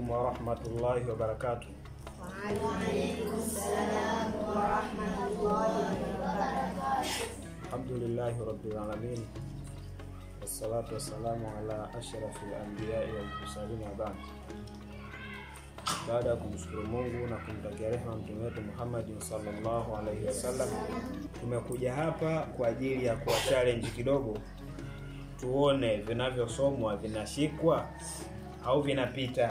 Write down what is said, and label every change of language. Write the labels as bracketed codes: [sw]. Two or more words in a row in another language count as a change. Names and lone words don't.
[ar] ورحمة الله وبركاته. وعليكم السلام ورحمة الله وبركاته. الحمد لله رب العالمين والصلاة والسلام على أشرف الأنبياء والمرسلين وبعد. [sw] Baada ya kumshukuru Mungu na kumtakia rehema mtume wetu Muhammad [ar] صلى الله عليه وسلم, [sw] tumekuja hapa kwa ajili ya kuwa challenge kidogo, tuone vinavyosomwa vinashikwa au vinapita.